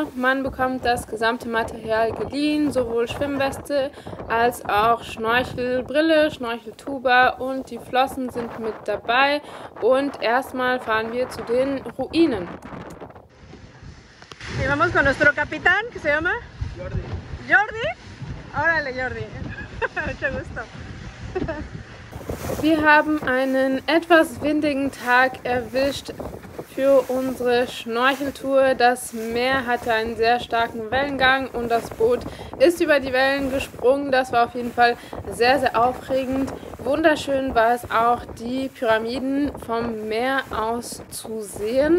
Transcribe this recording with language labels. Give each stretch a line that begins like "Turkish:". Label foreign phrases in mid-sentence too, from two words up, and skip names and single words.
German: Man bekommt das gesamte Material geliehen, sowohl Schwimmweste als auch Schnorchelbrille, Schnorcheltuba und die Flossen sind mit dabei. Und erstmal fahren wir zu den Ruinen.
Spanish: Y vamos con nuestro capitán, que se llama Jordi. Jordi? Órale, Jordi. Mucho gusto.
German: Wir haben einen etwas windigen Tag erwischt für unsere Schnorcheltour. Das Meer hatte einen sehr starken Wellengang und das Boot ist über die Wellen gesprungen. Das war auf jeden Fall sehr, sehr aufregend. Wunderschön war es auch, die Pyramiden vom Meer aus zu sehen.